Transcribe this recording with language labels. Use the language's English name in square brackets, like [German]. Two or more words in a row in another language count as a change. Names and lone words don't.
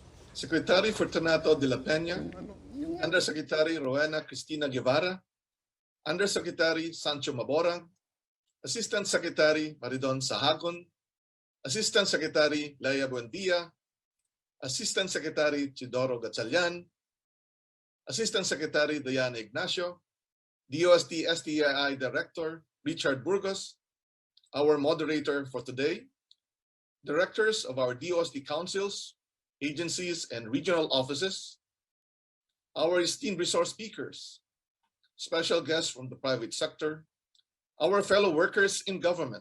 [English] Secretary Fortunato de la Peña, Undersecretary Rowena Cristina Guevara, Undersecretary Sancho Mabora, Assistant Secretary Maridon Sahagon, Assistant Secretary Leia Buendia, Assistant Secretary Chidoro Gatchalian, Assistant Secretary Diana Ignacio, DOST-STII Director Richard Burgos, our moderator for today, directors of our DOST councils, agencies, and regional offices, our esteemed resource speakers, special guests from the private sector, our fellow workers in government.